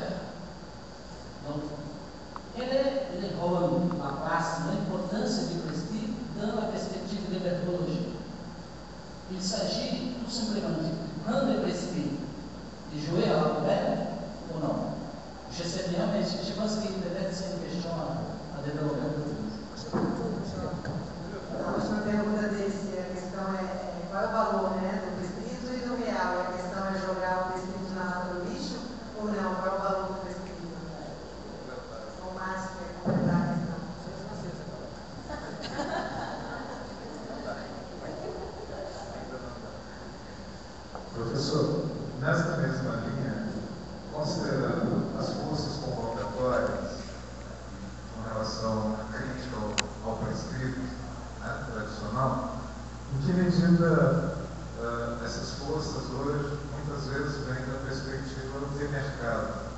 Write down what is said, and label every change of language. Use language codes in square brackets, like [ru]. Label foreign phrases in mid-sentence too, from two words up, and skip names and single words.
[fr] Donc, quel est le rôle, la place, l'importance du prescrit dans la perspective de l'ergologie? Il s'agit tout simplement de prendre le prescrit, de jouer à la poubelle ou non? Je sais bien, mais je pense que peut-être c'est une question à développer un peu plus. [pt] A última pergunta desse, a questão é qual é o valor, né, do prescrito e do real? E a questão é jogar o prescrito na lata do lixo ou não? Qual é o valor do prescrito? O Márcio quer completar a questão. Professor, nessa mesma linha, considerando as forças convocatórias com relação à crítica ao prescrito, né, tradicional, em que medida essas forças hoje muitas vezes vêm da perspectiva de mercado?